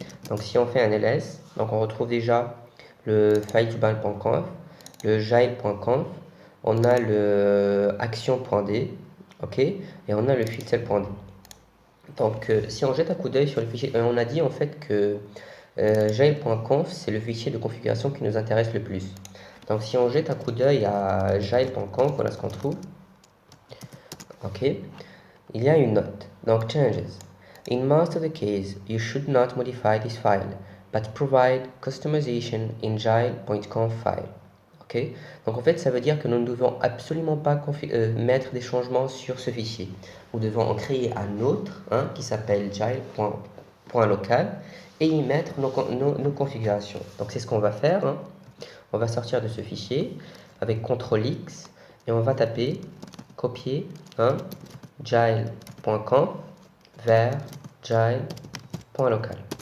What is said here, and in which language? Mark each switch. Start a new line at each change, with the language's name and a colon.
French: Donc si on fait un ls, donc on retrouve déjà le file2ban.conf, le jail.conf, on a le action.d, ok, et on a le filcell.d. Donc si on jette un coup d'œil sur le fichier, on a dit en fait que jail.conf c'est le fichier de configuration qui nous intéresse le plus. Donc si on jette un coup d'œil à jail.conf, voilà ce qu'on trouve. Ok, il y a une note. Donc changes.
English: In most of the cases, you should not modify this file, but provide customization in jail.conf file.
French: Ok, donc en fait ça veut dire que nous ne devons absolument pas mettre des changements sur ce fichier. Nous devons en créer un autre qui s'appelle jail.local et y mettre nos configurations. Donc c'est ce qu'on va faire. On va sortir de ce fichier avec CTRL-X et on va taper copier jail.conf vers jail.local.